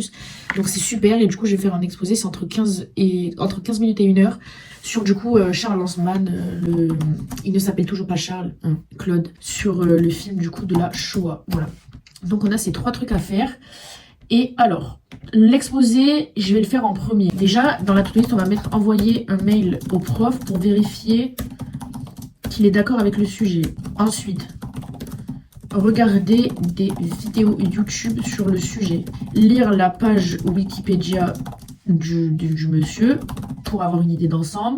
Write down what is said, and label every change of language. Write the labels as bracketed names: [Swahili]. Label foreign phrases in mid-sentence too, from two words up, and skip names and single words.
[French] Donc c'est super, et du coup je vais faire un exposé, c'est entre 15 minutes et 1 heure, sur du coup Charles Lanzmann, il ne s'appelle toujours pas Charles, hein, Claude, sur le film du coup de la Shoah. Voilà. Donc on a ces 3 trucs à faire. Et alors, l'exposé, je vais le faire en premier. Déjà, dans la [English] to-do list, [French] on va mettre envoyer un mail au prof pour vérifier qu'il est d'accord avec le sujet. Ensuite, regarder des vidéos YouTube sur le sujet. Lire la page Wikipédia du monsieur pour avoir une idée d'ensemble.